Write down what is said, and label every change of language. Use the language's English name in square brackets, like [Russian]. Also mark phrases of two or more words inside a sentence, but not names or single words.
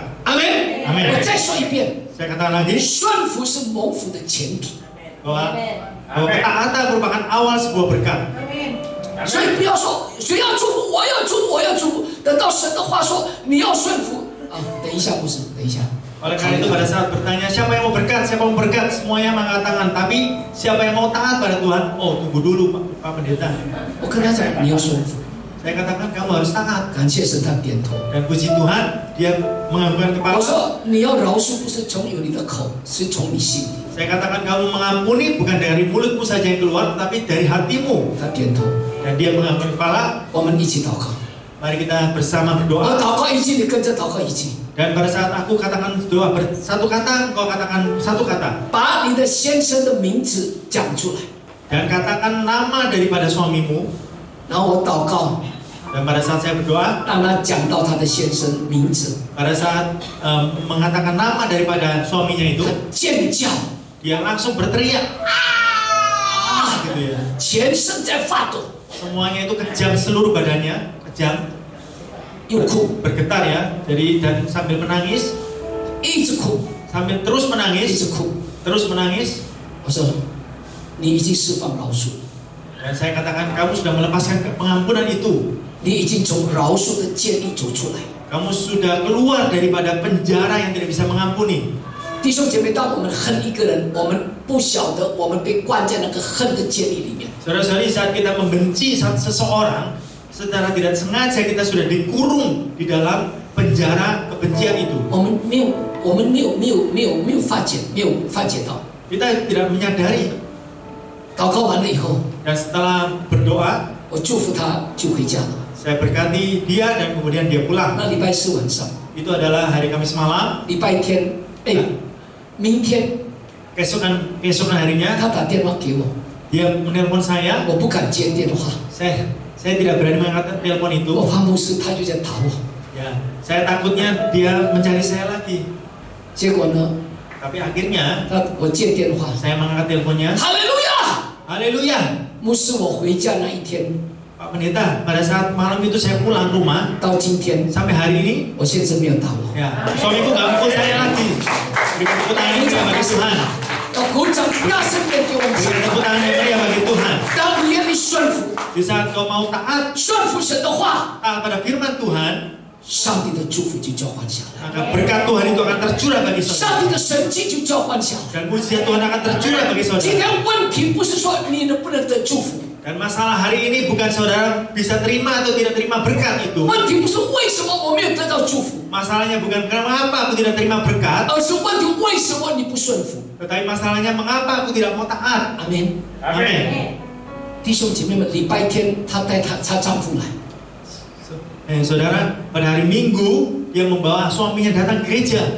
[Chinese] 阿门。 [Indonesian] Amin. [Chinese] 我再说一遍， [Indonesian] Saya katakan lagi, [Chinese] 顺服是蒙福的前提。 [Indonesian] bahwa ketaatan merupakan awal sebuah berkat. [Chinese] 所以不要说谁要祝福，我要祝福，我要祝福。等到神的话说你要顺服啊，等一下不是，等一下， [Indonesian] Oleh karena itu pada saat bertanya siapa yang mau berkat, siapa mau berkat, semuanya mengatakan. Tapi siapa yang mau taat pada Tuhan? Oh, tunggu dulu Pak Pendeta. [Chinese] 我跟他讲，你要顺服。 [Indonesian] Saya katakan kamu harus taat. [Chinese] 感谢神，他点头。 [Indonesian] Dan puji Tuhan, dia menganggukkan [Chinese] 我 [Indonesian] kepala. [Chinese] 说你要饶恕，不是从有你的口，是从你心里。 [Indonesian] Saya katakan kamu mengampuni bukan dari mulutmu saja yang keluar, tapi dari hatimu. [Chinese] 他点头。 [Indonesian] Dan dia menganggukkan kepala. [Chinese] 我们一起祷告。 [Indonesian] Mari kita bersama [Chinese] 我 [Indonesian] berdoa. [Chinese] 祷告一句，你跟着祷告一句。 [Indonesian] Dan pada saat aku katakan doa satu kata, kau katakan satu kata. [Chinese] 把你的先生的名字讲出来。 [Indonesian] Dan katakan nama daripada suamimu. [Chinese] 然后我祷告， [Indonesian] Dan pada saat saya berdoa, [Chinese] 让他讲到他的先生名字。 [Indonesian] pada saat mengatakan nama daripada suaminya itu, [Chinese] 他尖叫， [Indonesian] dia langsung berteriak. Gitu ya. [Chinese] 全身在发抖， [Indonesian] Semuanya itu kejang, seluruh badannya kejang, [Chinese] 又哭， [Indonesian] bergetar ya. Jadi dan sambil menangis, [Chinese] 一直哭， [Indonesian] sambil terus [Chinese] 一 [Indonesian] menangis, [Chinese] 直哭。 [Indonesian] terus menangis. [Chinese] 我说，你已经释放饶恕， [Indonesian] Dan saya katakan kamu sudah melepaskan pengampunan itu. [Chinese] 你已经从饶恕的监狱走出来。 [Indonesian] Kamu sudah keluar daripada penjara yang tidak bisa mengampuni. [Chinese] 弟兄姐妹，当我们恨一个人，我们不晓得我们被关在那个恨的监狱里面。 [Indonesian] Saudara-saudari, saat kita membenci seseorang, secara tidak sengaja kita sudah dikurung di dalam penjara kebencian itu. [Chinese] 我们没有发觉到。 [Indonesian] Kita tidak menyadari. [Chinese] 祷告完了以后， [Indonesian] Dan setelah berdoa, [Chinese] 我祝福他就回家了。 [Indonesian] saya berkati dia dan kemudian dia pulang. [Chinese] 那礼拜四晚上， [Indonesian] Itu adalah hari Kamis malam. [Chinese] 礼拜天，明天 [Indonesian] Keesokan harinya [Chinese] 他打电话给我， [Indonesian] dia menelpon saya. [Chinese] 我不敢接电话， [Indonesian] Saya tidak berani mengangkat telepon itu. [Chinese] 我怕牧师他就在打我。 [Indonesian] Ya, saya takutnya dia mencari saya lagi. [Chinese] 结果呢， [Indonesian] Tapi akhirnya [Chinese] 我接电话， [Indonesian] saya mengangkat teleponnya. [Chinese] 哈利路亚！ [Indonesian] Haleluya. [Chinese] 牧师，我回家那一天 [Indonesian] Pak Pendeta, pada saat malam itu saya pulang rumah, [Chinese] 到今天， [Indonesian] sampai hari ini, [Chinese] 我先生没有打我。 [Indonesian] ya, suamiku gak mukul saya lagi. Beri tepuk tangan yang meriah bagi Tuhan. [Chinese] 要鼓掌，大声点给我们 [Indonesian] Beri [Chinese] 唱。 [Indonesian] tepuk tangan yang meriah bagi Tuhan. [Chinese] 当你愿意顺服， [Indonesian] Di saat kau mau taat [Chinese] 顺服神的话， [Indonesian] pada firman Tuhan, [Chinese] 上帝的祝福就交换下来， [Indonesian] maka berkat Tuhan itu akan tercurah bagi saudara. [Chinese] 上帝的神迹就交换下来。 [Indonesian] Dan pujian Tuhan akan tercurah bagi [Chinese] 今 [Indonesian] saudara. [Chinese] 天问题不是说你能不能得祝福， [Indonesian] Dan masalah hari ini bukan saudara bisa terima atau tidak terima berkat itu. [Chinese] 问题不是为什么我没有得到祝福， [Indonesian] Masalahnya bukan kenapa aku tidak terima berkat, [Chinese] 而是问题为什么你不顺服。 [Indonesian] tetapi masalahnya mengapa aku tidak mau taat. [Chinese] 阿门。 [Indonesian] Amin. [Chinese] 弟兄姐妹们，礼拜天她带她丈夫来， [Indonesian] Saudara, pada hari Minggu dia membawa suaminya datang ke gereja.